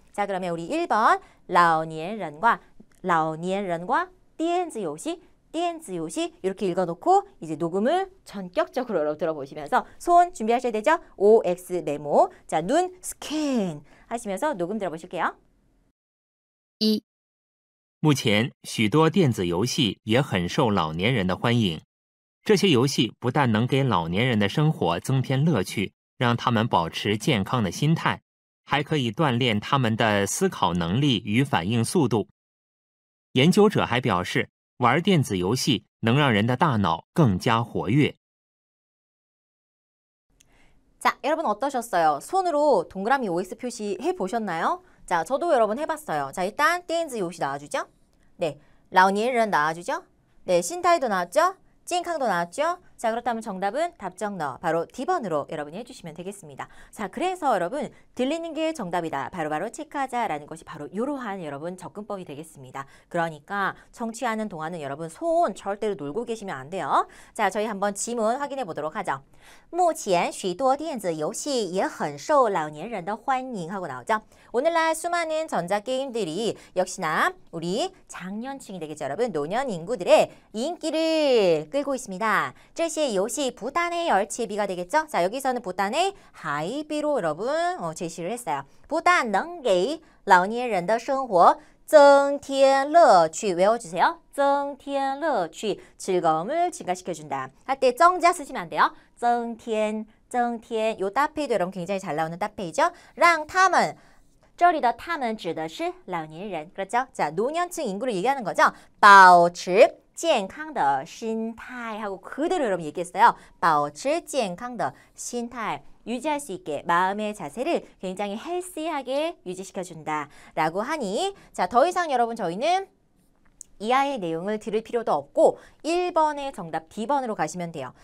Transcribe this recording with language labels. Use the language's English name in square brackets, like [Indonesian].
[Korean] 자, 그러면 우리 1번 老年人과 电子游戏이렇게 읽어놓고 이제 녹음을 전격적으로 들어보시면서 손 준비하셔야 되죠? OX 메모. 자, 눈 스캔 하시면서 녹음 들어보실게요. 1、 [Chinese] 目前，许多电子游戏也很受老年人的欢迎。这些游戏不但能给老年人的生活增添乐趣，让他们保持健康的心态，还可以锻炼他们的思考能力与反应速度。研究者还表示，玩电子游戏能让人的大脑更加活跃。 [Korean] 자, 여러분 어떠셨어요? 손으로 동그라미 OX 표시해 보셨나요? 자, 저도 여러분 해봤어요. 자, 일단 电子游戏 나와주죠? 네, 老年人 나와주죠? 네, 신타이도 나왔죠? 찐캉도 나왔죠? 자, 그렇다면 정답은 답정너 바로 D번으로 여러분이 해주시면 되겠습니다. 자, 그래서 여러분 들리는 게 정답이다. 바로바로 체크하자라는 것이 바로 이러한 여러분 접근법이 되겠습니다. 그러니까 청취하는 동안은 여러분 손 절대로 놀고 계시면 안 돼요. 자, 저희 한번 지문 확인해 보도록 하죠. [Chinese] 目前许多电子游戏也很受老年人的欢迎 [Korean] 하고 나오죠. 오늘날 수많은 전자게임들이 역시나 우리 장년층이 되겠죠. 여러분 노년 인구들의 인기를 끌고 있습니다. 这些游戏不但의 얼치비가 되겠죠. 자, 여기서는 不但의 하이비로 여러분 제시를 했어요. [Chinese] 不但能给老年人的生活增添乐趣 [Korean] 외워주세요. [Chinese] 增添乐趣 [Korean] 즐거움을 증가시켜준다. 할 때 정자 쓰시면 안 돼요. 增添요 따페이도 여러분 굉장히 잘 나오는 따페이죠. [Chinese] 让他们这里的他们指的是老年人 [Korean] 그렇죠? 자, 노년층 인구를 얘기하는 거죠. [Chinese] 保持健康的心态 [Korean] 하고 그대로 여러분 얘기했어요. [Chinese] 保持健康的心态 [Korean] 유지할 수 있게 마음의 자세를 굉장히 헬시하게 유지시켜준다 라고 하니 자, 더 이상 여러분 저희는 이하의 내용을 들을 필요도 없고 1번의 정답 D번으로 가시면 돼요.